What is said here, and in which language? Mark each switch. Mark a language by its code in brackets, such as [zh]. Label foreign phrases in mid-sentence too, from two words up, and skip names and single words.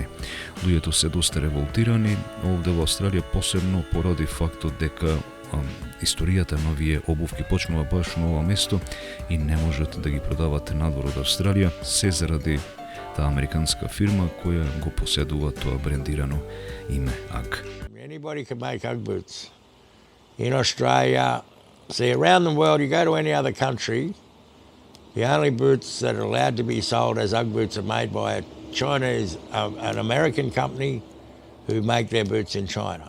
[mk] Луѓето се доста револтирани овде во Австралија, посебно поради фактот дека историјата на овие обувки почнува баш на ова место и не можат да ги продават надвор од Австралија, се заради таа американска фирма која го поседува тоа брендирано име UGG. [en] Anybody can make UGG boots. In Australia, see around the world, you go to any other country, the only boots that are allowed to be sold as UGG boots are made by a Chinese, an American company who make their boots in China.